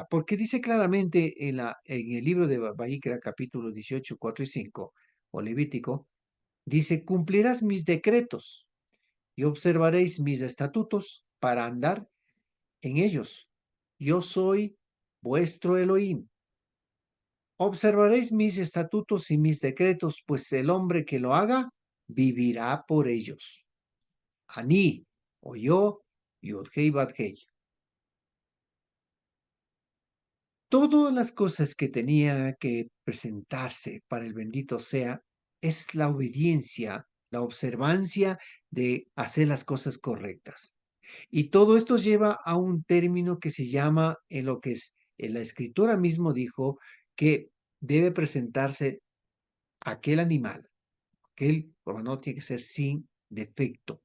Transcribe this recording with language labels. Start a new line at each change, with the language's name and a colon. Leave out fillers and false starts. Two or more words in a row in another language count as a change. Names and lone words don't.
Spanish: Porque dice claramente en el libro de Vayikra, capítulo 18, 4 y 5, o Levítico, dice, cumplirás mis decretos y observaréis mis estatutos para andar en ellos. Yo soy vuestro Elohim. Observaréis mis estatutos y mis decretos, pues el hombre que lo haga vivirá por ellos. Ani, o yo, Yodhei Badhei. Todas las cosas que tenía que presentarse para el bendito sea es la obediencia, la observancia de hacer las cosas correctas. Y todo esto lleva a un término que se llama, en lo que es, en la escritura mismo dijo que debe presentarse aquel animal, aquel no tiene que ser sin defecto.